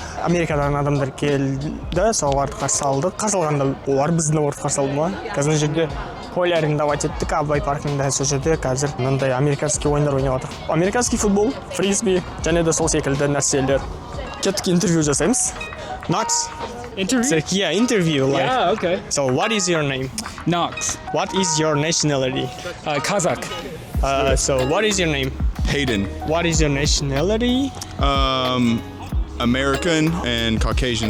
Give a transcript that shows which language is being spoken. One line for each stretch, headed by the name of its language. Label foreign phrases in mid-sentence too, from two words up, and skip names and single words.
Kazakh: Америкадан адамдар келді, соларды қарсы алдық. Қарсы алғанда олар біздің орта қарсы алды ма? Қазір мына жерде
Russian: поле арендовать
Kazakh: еттік, Абай паркында сол жерде қазір мындай американский ойындар ойнап жатыр. Американский футбол, фрисби және де сол секілді нәрселер. Кеттік интервью жасаймыз.
English: Knox. Interview? Yeah, interview. Like. Yeah, okay. So, what is your name? Knox. What is your nationality? Kazakh. So, what is your name? Hayden. What is your nationality? American and Caucasian.